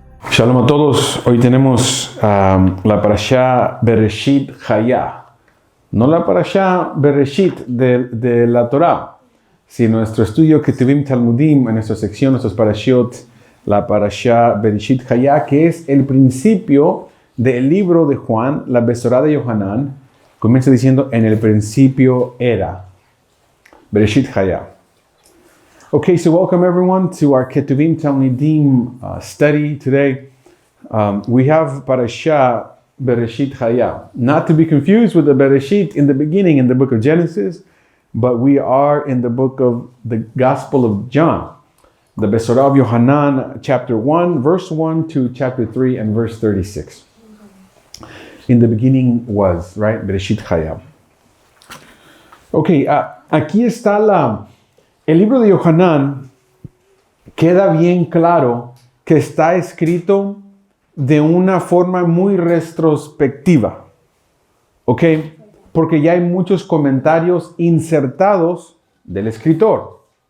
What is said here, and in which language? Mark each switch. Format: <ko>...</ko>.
<es>Shalom a todos, hoy tenemos la parashá Bereshit Hayah, no la parashá Bereshit de la Torah, sino nuestro estudio Ketuvim Talmudim, en nuestra sección, nuestros parashiot, la parashá Bereshit Hayah, que es el principio del libro de Juan, la Besorá de Yohanan, comienza diciendo, en el principio era, Bereshit Hayah.</es> <en>Okay, so welcome everyone to our Ketuvim Talmudim study today. We have Parashah Bereshit Hayah, not to be confused with the Bereshit in the beginning in the book of Genesis, but we are in the book of the Gospel of John, the Besorah of Yohanan, chapter 1, verse 1 to chapter 3 and verse 36. In the beginning was, right?</en> <he>Bereshit Hayah.</he> <es>Okay, aquí está el libro de Yohanan. Queda bien claro que está escrito de una forma muy retrospectiva, ¿ok? Porque ya hay muchos comentarios insertados del escritor.</es>